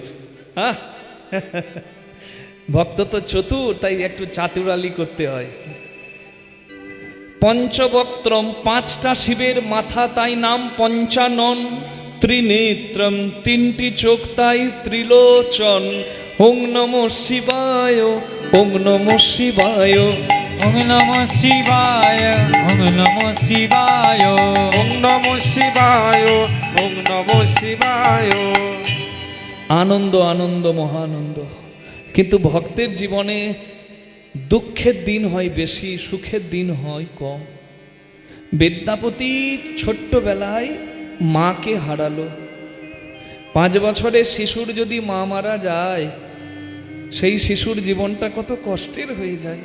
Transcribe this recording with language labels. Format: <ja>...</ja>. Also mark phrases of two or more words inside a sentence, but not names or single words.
<bn>হ্যাঁ, ভক্ত তো চতুর, তাই একটু চাতুরালি করতে হয়। পঞ্চবক্ত্রম, পাঁচটা শিবের মাথা, তাই নাম পঞ্চানন। ত্রিনেত্রম, তিনটি চোখ, তাই ত্রিলোচন।</bn> <sa>ওং নমঃ শিবায়, ওং নমঃ শিবায়, ওং নমঃ শিবায়, ওং নমঃ শিবায়, ওং নমঃ শিবায়, ওং নমঃ শিবায়।</sa> <bn>আনন্দ আনন্দ মহানন্দ। কিন্তু ভক্তের জীবনে দুঃখের দিন হয় বেশি, সুখের দিন হয় কম। বিদ্যাপতি ছোট্টবেলায় মাকে হারালো। 5 বছরের শিশুর যদি মা মারা যায়, সেই শিশুর জীবনটা কত কষ্টের হয়ে যায়।</bn>